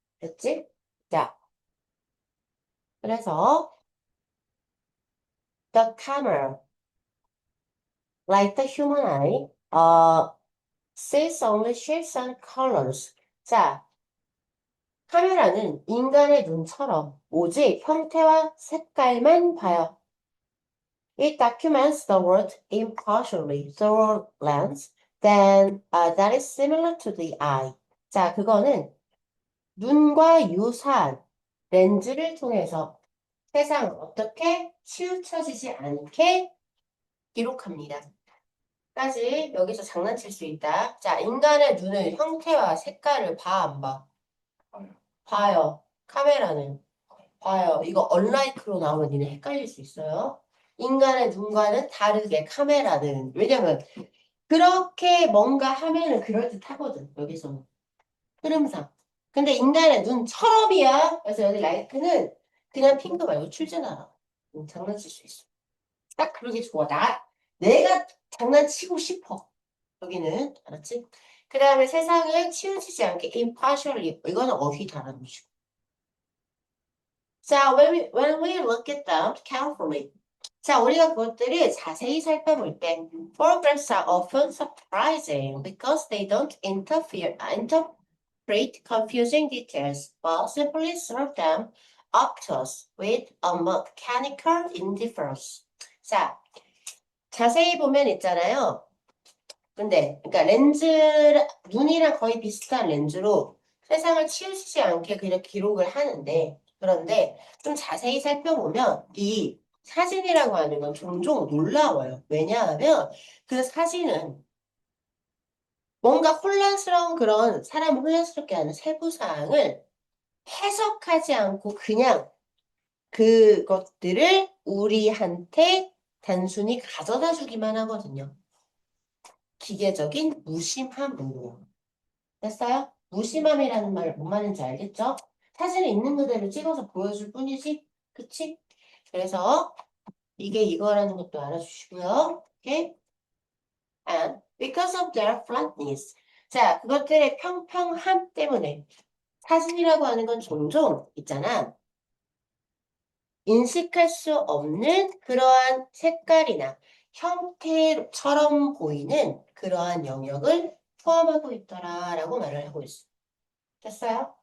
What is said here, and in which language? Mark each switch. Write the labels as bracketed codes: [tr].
[ko] 됐지? 자, 그래서 [en] the camera like the human eye, sees only shapes and colors. [ko] 자, 카메라는 인간의 눈처럼 오직 형태와 색깔만 봐요. [en] It documents the world impartially through a lens that is similar to the eye. [ko] 자, 그거는 눈과 유사한 렌즈를 통해서 세상을 어떻게 치우쳐지지 않게 기록합니다. 까지 여기서 장난칠 수 있다. 자, 인간의 눈을 형태와 색깔을 봐, 안 봐? 봐요. 카메라는 봐요. 이거 언라이크로 나오면 니네 헷갈릴 수 있어요. 인간의 눈과는 다르게 카메라는 왜냐면 그렇게 뭔가 하면은 그럴듯하거든. 여기서는 흐름상. 근데 인간의 눈처럼이야. 그래서 여기 라이크는 그냥 핑크 말고 출제나라. 장난칠 수 있어. 딱 그러게 좋아. 내가 장난치고 싶어. 여기는 알았지? 그 다음에 세상을 치우치지 않게 impartially 이거는 어휘 달아놓으시고 자 [en] when we look at them carefully [ko] 자, 우리가 그것들을 자세히 살펴볼 때 [en] photographs are often surprising because they don't interpret confusing details, but simply serve them up to us with a mechanical indifference. [ko] 자, 자세히 보면 있잖아요. 근데, 그러니까 눈이랑 거의 비슷한 렌즈로 세상을 치우치지 않게 그냥 기록을 하는데, 그런데 좀 자세히 살펴보면 이 사진이라고 하는 건 종종 놀라워요. 왜냐하면 그 사진은 뭔가 혼란스러운 그런 사람을 혼란스럽게 하는 세부사항을 해석하지 않고 그냥 그것들을 우리한테 단순히 가져다 주기만 하거든요. 기계적인 무심함으로. 됐어요? 무심함이라는 말 뭔 말인지 알겠죠? 사진에 있는 그대로 찍어서 보여줄 뿐이지. 그치? 그래서 이게 이거라는 것도 알아주시고요. 오케이? [en] And because of their flatness. [ko] 자, 그것들의 평평함 때문에 사진이라고 하는 건 종종 있잖아. 인식할 수 없는 그러한 색깔이나 형태처럼 보이는 그러한 영역을 포함하고 있더라라고 말을 하고 있어. 됐어요?